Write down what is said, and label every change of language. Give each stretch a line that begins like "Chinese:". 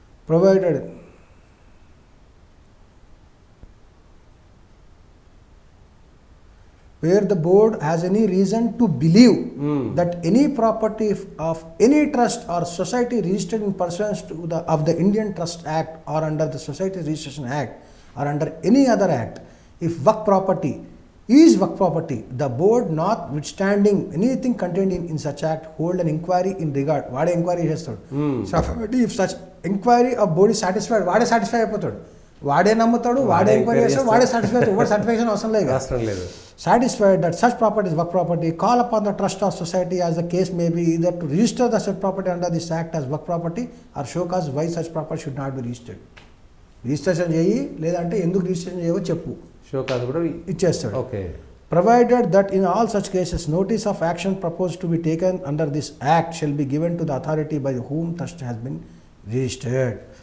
English: Provided where the board has any reason to believe that any property of any trust or society registered in pursuance to of the Indian Trust Act or under the Society Registration Act or under any other act, if waqf property is waqf property, the board notwithstanding anything contained in such act hold an inquiry in regard.
Telugu: వాడే enquiry చేస్తాడు.
English: So if such inquiry of board is satisfied,
Telugu: వాడే satisfy అయిపోతాడు. వాడే నమ్ముతాడు, వాడే enquiry చేస్తాడు, వాడే certification అవసరం లేదు. అవసరం లేదు. Satisfied that such property is work property, call upon the trust of society as the case may be either to register the said property under this act as work property or show cause why such property should not be registered. Registration చేయి, లేదంటే ఎందుకు registration చేయవో చెప్పు, show కాదు కూడా ఇచ్చేస్తాడు.
English: Okay. Provided that in all such cases notice of action proposed to be taken under this act shall be given to the authority by whom trust has been registered.